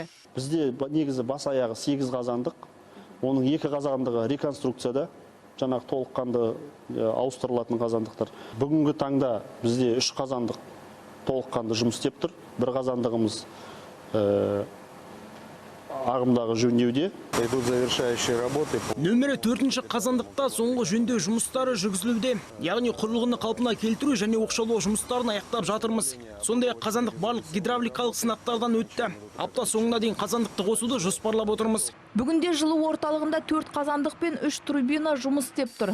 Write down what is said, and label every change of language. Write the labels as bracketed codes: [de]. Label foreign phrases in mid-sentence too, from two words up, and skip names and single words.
[kk] Бізде негізі бас аяғы 8 қазандық. Оның 2 қазандығы реконструкцияда, жаңағы толыққанды ауыстырылатын қазандықтар. Бүгінгі таңда бізде 3 қазандық толыққанды жұмыс істеп тұр. Бір қазандығымыз ағымдағы жөндеуде. [ru] Идут завершающие работы. [kk] Нөмірі 4-ші қазандықта соңғы жөндеу жұмыстары жүргізілуде. Яғни құрылғыны қалпына келтіру және оқшаулау жұмыстарын аяқтап жатырмыз. Сондай-ақ қазандық барлық гидравликалық сынақтардан өтті. Апта соңына дейін қазандықты қосуды жоспарлап отырмыз. Бүгінде жылу орталығында 4 қазандық пен 3 турбина жұмыс істеп тұр.